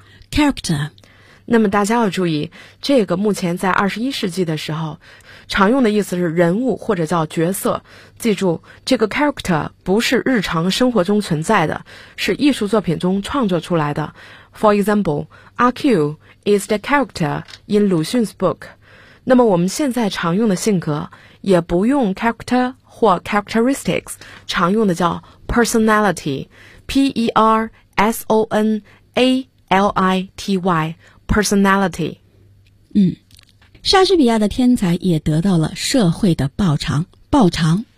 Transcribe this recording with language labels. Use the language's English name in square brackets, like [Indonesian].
[English] ，character。 [Chinese] 那么大家要注意，这个目前在21世纪的时候，常用的意思是人物或者叫角色。记住，这个 character 不是日常生活中存在的，是艺术作品中创作出来的。 [English] For example, RQ is the character in 鲁迅's book。 [Chinese] 那么我们现在常用的性格也不用 character 或 characteristics， 常用的叫 personality， P-E-R-S-O-N-A-L-I-T-Y， personality。莎士比亚的天才也得到了社会的报偿，报偿